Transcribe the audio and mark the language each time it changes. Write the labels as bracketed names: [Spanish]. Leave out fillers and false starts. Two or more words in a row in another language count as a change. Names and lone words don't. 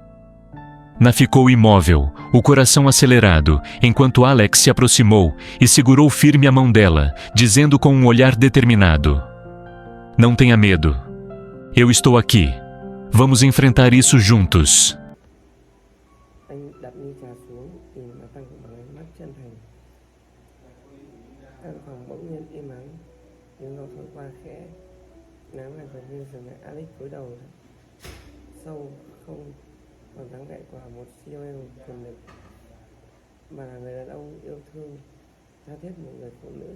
[Portuguese] Ficou imóvel, o coração acelerado, enquanto Alex se aproximou e segurou firme a mão dela, dizendo com um olhar determinado. Não tenha medo. Eu estou aqui. Vamos enfrentar isso juntos. [Vietnamese] Căn phòng bỗng nhiên im ắng, tiếng gió thổi qua khẽ, nắng lại gần như dừng lại. Alex cúi đầu sâu, không còn dáng vẻ của một CEO quyền lực, mà là người đàn ông yêu thương, tha thiết một người phụ nữ.